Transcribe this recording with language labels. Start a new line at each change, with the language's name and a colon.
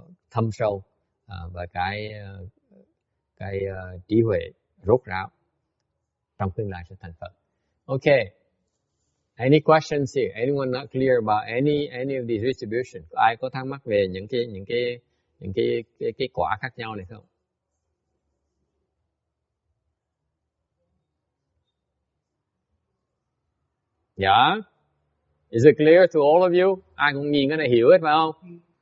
Vietnamese: thâm sâu và cái trí huệ rốt ráo trong tương lai sẽ thành Phật.
English: Okay. Any questions here? Anyone not clear about any of these distribution?
Vietnamese: Ai có thắc mắc về những cái quả khác nhau này không?
English: Yeah. Is it clear to all of you?
Vietnamese: Ai cũng nhìn cái này hiểu hết phải không?